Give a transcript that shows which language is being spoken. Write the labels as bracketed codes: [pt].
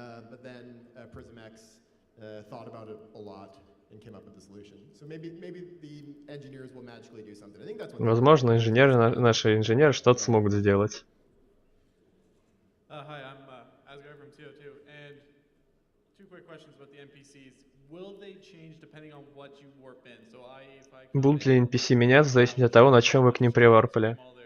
[en] But then Prism X thought about it a lot and came up with the solution. So maybe the engineers will magically do something. I think that's what. [ru] Возможно, наши инженеры что-то смогут сделать. [en] Hi, I'm Asgard from TO2, and two quick questions about the NPCs. Will they change depending on what you warp in? So if I [ru] Будут ли NPC меняться в зависимости от того, на чем вы к ним приварпали?